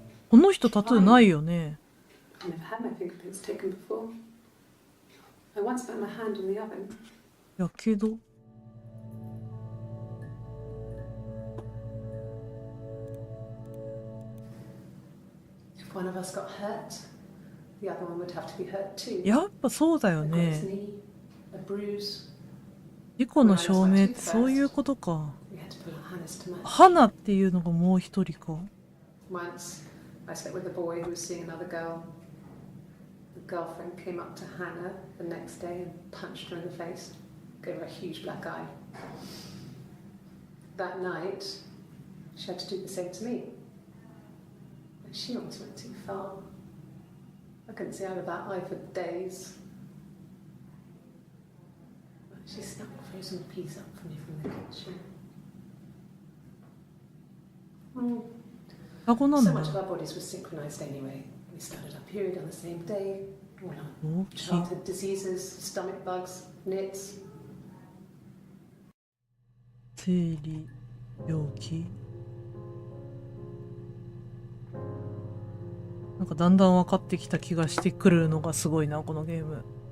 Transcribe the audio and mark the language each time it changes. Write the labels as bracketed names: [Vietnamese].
[Japanese] この人タトゥーないよね。 [English] I never had my fingerprints taken before. I once put my hand in the oven. [Japanese] やけど。 [English] If one of us got hurt, the other one would have to be hurt too. [Japanese] やっぱそうだよ [English] A [Japanese] ね。 [English] gross knee, a bruise. [Japanese] 事故の証明ってそういうことか。 [English] We had to pull our harness to match. [Japanese] 花っていうのがもう一人か。 [English] Once, I slept with a boy who was seeing another girl. The girlfriend came up to Hannah the next day and punched her in the face, gave her a huge black eye. That night, she had to do the same to me. And she almost went too far. I couldn't see out of that eye for days. She snuck a frozen piece up for me from the kitchen. So much of our bodies were synchronized anyway. We started our period on the same day. Went on childhood diseases, stomach bugs, nits. [Japanese] 生理病気なんかだんだん分かってきた気がしてくるのがすごいな、このゲーム。